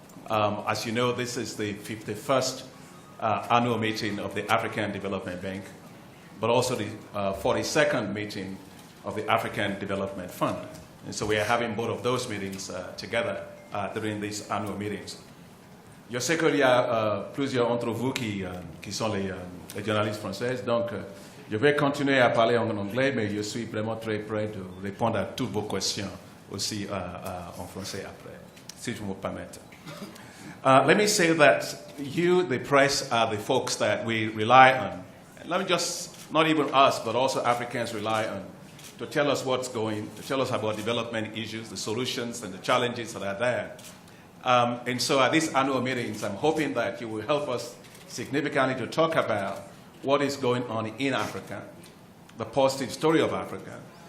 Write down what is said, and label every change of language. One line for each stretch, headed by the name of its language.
English: As you know, this is the 51st annual meeting of the African Development Bank, but also the 42nd meeting of the African Development Fund. And so we are having both of those meetings together during these annual meetings.
French: Je sais qu'il y a plusieurs d'entre vous qui sont les journalistes français, donc je vais continuer à parler en anglais, mais je suis vraiment très prêt de répondre à toutes vos questions aussi en français après, si je me permets.
English: Let me say that you, the press, are the folks that we rely on. Let me just, not even us, but also Africans rely on to tell us what's going, to tell us about development issues, the solutions and the challenges that are there. And so at these annual meetings, I'm hoping that you will help us significantly to talk about what is going on in Africa, the positive story of Africa.